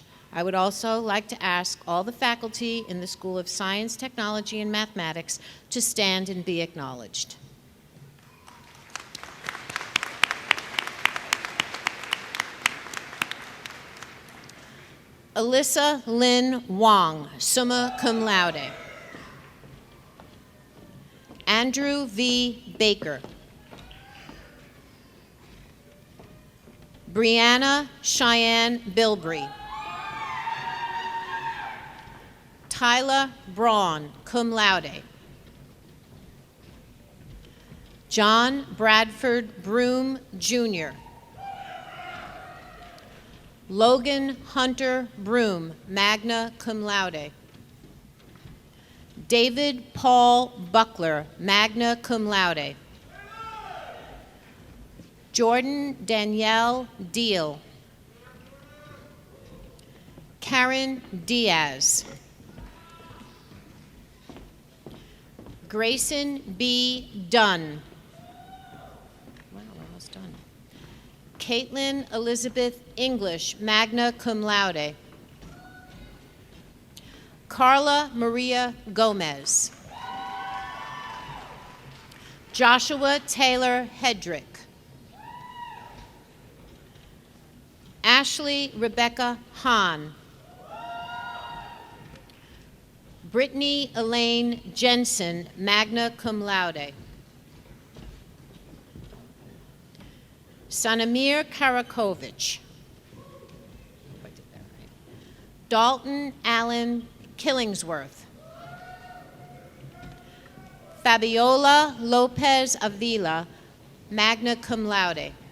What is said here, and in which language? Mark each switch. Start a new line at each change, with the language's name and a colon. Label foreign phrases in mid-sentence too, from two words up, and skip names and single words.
English: I would also like to ask all the faculty in the School of Science, Technology, and Mathematics to stand and be acknowledged. Alyssa Lynn Wong,
Latin: summa cum laude.
English: Andrew V. Baker. Brianna Cheyenne Bilbrey. Tyler Braun,
Latin: cum laude.
English: John Bradford Broom, Jr. Logan Hunter Broom,
Latin: magna cum laude.
English: David Paul Buckler,
Latin: magna cum laude.
English: Jordan Danielle Deal. Karen Diaz. Grayson B. Dunn. Wow, we're almost done. Caitlin Elizabeth English,
Latin: magna cum laude.
English: Carla Maria Gomez. Joshua Taylor Hedrick. Ashley Rebecca Hahn. Brittany Elaine Jensen,
Latin: magna cum laude.
English: Sanamir Karakovich. Dalton Allen Killingsworth. Fabiola Lopez Avila,
Latin: magna cum laude.